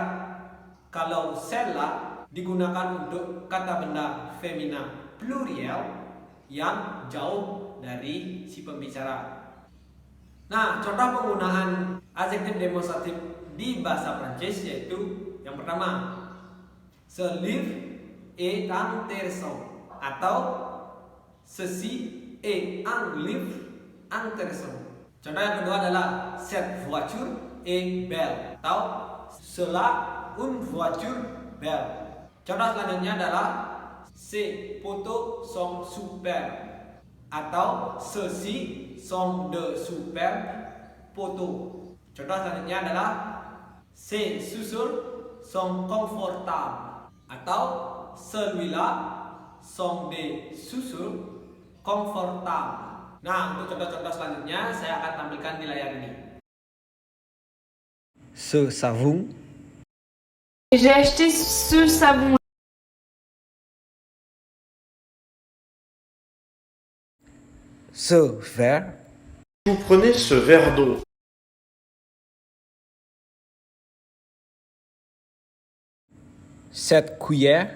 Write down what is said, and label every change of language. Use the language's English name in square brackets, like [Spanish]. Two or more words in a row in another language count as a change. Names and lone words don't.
[Indonesian] Kalau sela digunakan untuk kata benda femina plurial yang jauh dari si pembicara. Nah, contoh penggunaan adjektif demonstratif di bahasa Prancis yaitu yang pertama, [French] ce livre est intéressant [Indonesian] atau [French] ceci est un livre intéressant. [Indonesian] Contoh yang kedua adalah [French] cette voiture est belle [Indonesian] atau [French] cela une voiture belle. [Indonesian] Contoh selanjutnya adalah [French] ces poteaux sont super [Indonesian] atau [French] ceux-ci sont de super poteaux. [Indonesian] Contoh selanjutnya adalah [French] ces chaussures sont confortables [Indonesian] atau [French] celui-là sont des chaussures confortables. [Indonesian] Nah, untuk contoh-contoh selanjutnya saya akan tampilkan di layar ini. [French] Ce savon. J'ai acheté ce savon. Ce verre. Vous prenez ce verre d'eau. Cette cuillère.